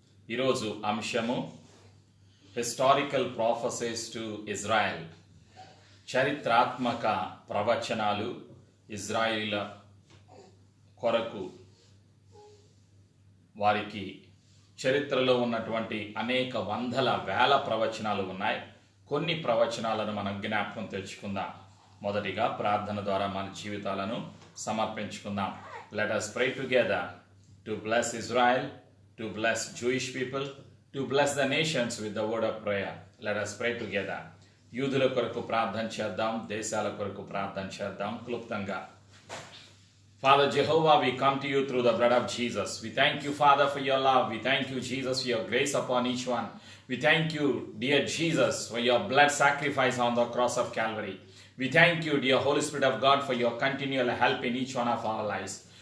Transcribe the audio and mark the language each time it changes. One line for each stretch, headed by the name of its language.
Telugu: ఈరోజు అంశము
English: historical prophecies to Israel,
Telugu: చరిత్రాత్మక ప్రవచనాలు ఇజ్రాయిల కొరకు. వారికి చరిత్రలో ఉన్నటువంటి అనేక వందల వేల ప్రవచనాలు ఉన్నాయి. కొన్ని ప్రవచనాలను మనం జ్ఞాపకం తెచ్చుకుందాం. మొదటిగా ప్రార్థన ద్వారా మన జీవితాలను సమర్పించుకుందాం.
English: Let us pray together to bless Israel, to bless Jewish people, to bless the nations with the word of prayer. Let us pray together.
Telugu: యూదుల కొరకు ప్రార్థన చేద్దాం, దేశాల కొరకు ప్రార్థన చేద్దాం క్లుప్తంగా.
English: Father Jehovah, we come to you through the blood of Jesus. We thank you, Father, for your love. We thank you, Jesus, for your grace upon each one. We thank you, dear Jesus, for your blood sacrifice on the cross of Calvary. We thank you, dear Holy Spirit of God, for your continual help in each one of our lives.